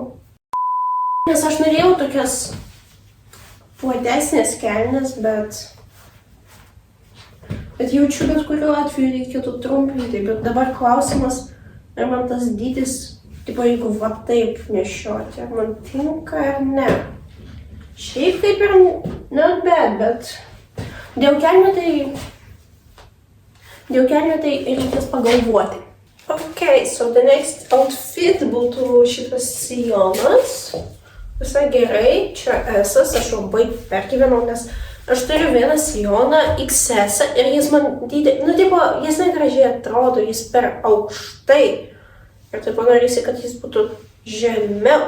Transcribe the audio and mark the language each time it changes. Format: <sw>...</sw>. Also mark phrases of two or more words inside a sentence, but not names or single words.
<lt>Nes aš norėjau tokias platesnės kelnes, bet jaučiu, bet kuriuo atveju reikėtų trumpinti. Bet dabar klausimas, ar man tas dydis, jeigu va taip nešioti, ar man tinka ar ne. Šiaip kaip ir</lt> <en>not bad,</en> <lt>bet dėl kelnių tai reikės pagalvoti.</lt> <en>Ok, so the next outfit</en> <lt>būtų šitas sijonas. Visai gerai, čia S-as, aš labai pergyvenau, nes aš turiu vieną sijoną XS ir jis man jis negražiai atrodo, jis per aukštai. Ir taip norisi, kad jis būtų žemiau.</lt>